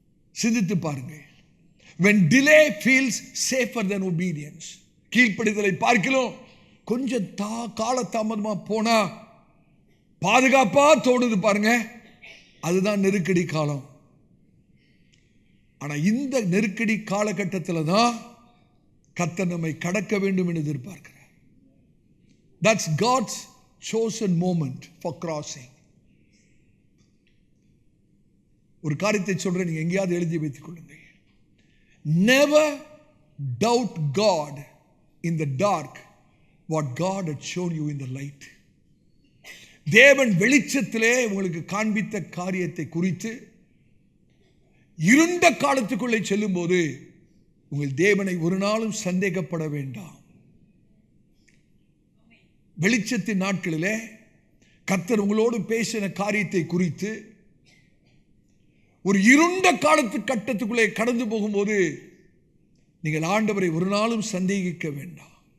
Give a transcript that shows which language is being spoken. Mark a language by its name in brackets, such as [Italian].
[Tamil] சிந்தித்து பாருங்க. [English] When delay feels safer than obedience, [Tamil] கீழ்ப்படிதலை பார்க்கிலும் கொஞ்சம் கால தாமதமா போனா பாதுகாப்பா தோணுது பாருங்க, அதுதான் நெருக்கடி காலம். ஆனா இந்த நெருக்கடி காலகட்டத்தில் தான் கர்த்தர் நம்மை கடக்க வேண்டும் என்று எதிர்பார்க்கிறார். [English] That's God's chosen moment for crossing. [Tamil] ஒரு காரியத்தை சொல்றேன், நீங்க எங்கேயாவது எழுதி வைத்துக் கொள்ளுங்க. [English] Never doubt God in the dark what God had shown you in the light. [Tamil] தேவன் வெளிச்சத்திலே உங்களுக்கு காண்பித்த காரியத்தை குறித்து இருண்ட காலத்துக்குள்ளே செல்லும் போது உங்கள் தேவனை ஒரு நாளும் சந்தேகப்பட வேண்டாம். வெளிச்சத்தின் நாட்களிலே கர்த்தர் உங்களோடு பேசின காரியத்தை குறித்து ஒரு இருண்ட காலத்து கட்டத்துக்குள்ளே கடந்து போகும்போது நீங்கள் ஆண்டவரை ஒரு நாளும் சந்தேகிக்க வேண்டாம்.